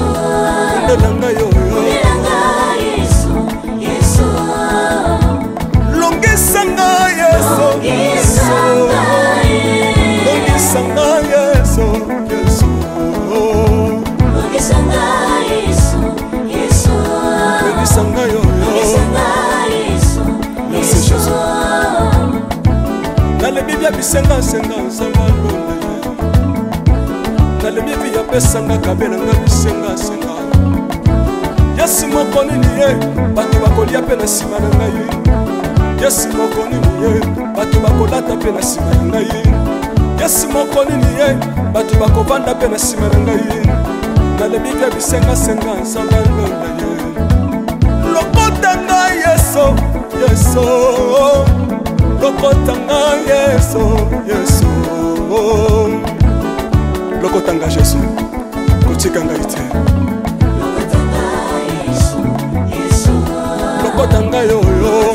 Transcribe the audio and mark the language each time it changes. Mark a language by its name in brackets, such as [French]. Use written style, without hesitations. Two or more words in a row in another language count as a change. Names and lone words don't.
[Lingala] Undelanga yo Longisanga yeso Longisanga yeso yeso Longisanga yo [French] Merci Jésus. [Lingala] Nalebi bia bisenga senga nzamba lola ye. Nalebi bia pesanga kabela nga bisenga senga. Yesu moko nini ye bato bakolia pe na sima na ngai. Yesu moko nini ye bato bakolata pe na sima na ngai. Yesu moko nini ye bato bakovanda pe na sima na ngai. Nalebi bia bisenga senga nzamba lola ye. Lokotanga yeso yeso. Lokotanga yeso yeso. Lokotanga Jésus kotikanga ite. Lokotanga yo yo.